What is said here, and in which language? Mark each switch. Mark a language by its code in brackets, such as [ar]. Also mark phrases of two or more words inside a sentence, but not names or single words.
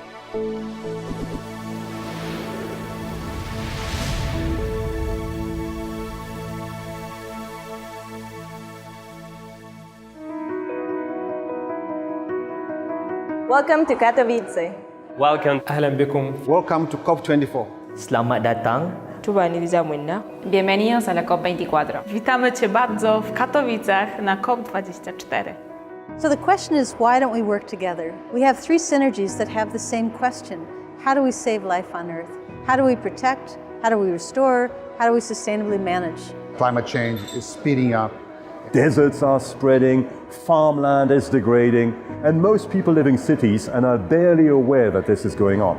[en] Welcome to Katowice. Welcome. [ar] أهلا بكم. [en] Welcome to COP24. [id] Selamat datang. [es] Bienvenidos a la COP24. [pl] Witamy Cię bardzo w Katowicach na COP24. [en] So the question is, why don't we work together? We have three synergies that have the same question. How do we save life on Earth? How do we protect? How do we restore? How do we sustainably manage? Climate change is speeding up. Deserts are spreading, farmland is degrading, and most people live in cities and are barely aware that this is going on.